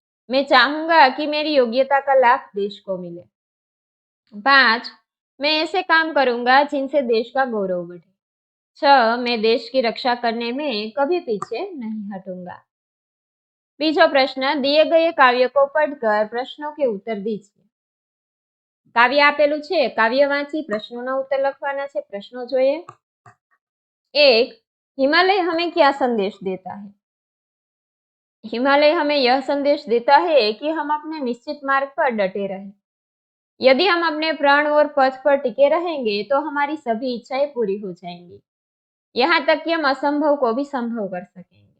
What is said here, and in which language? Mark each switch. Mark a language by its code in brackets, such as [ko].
[hi] मैं चाहूंगा कि मेरी योग्यता का लाभ देश को मिले। 5. मैं ऐसे काम करूंगा जिनसे देश का गौरव बढ़े। 6. मैं देश की रक्षा करने में कभी पीछे नहीं हटूंगा। बीजो प्रश्न, दिए गए काव्य को पढ़कर प्रश्नों के उत्तर दीजिए। [gu] काव्य आपेલું છે, કાવ્ય વાંચી પ્રશ્નોના उत्तर લખવાના છે। પ્રશ્નો જોઈએ। 1. [hi] हिमालय हमें क्या संदेश देता है? हिमालय हमें यह संदेश देता है कि हम अपने निश्चित मार्ग पर डटे रहें। यदि हम अपने प्राण और पथ पर टिके रहेंगे तो हमारी सभी इच्छाएं पूरी हो जाएंगी, यहाँ तक कि हम असंभव को भी संभव कर सकेंगे।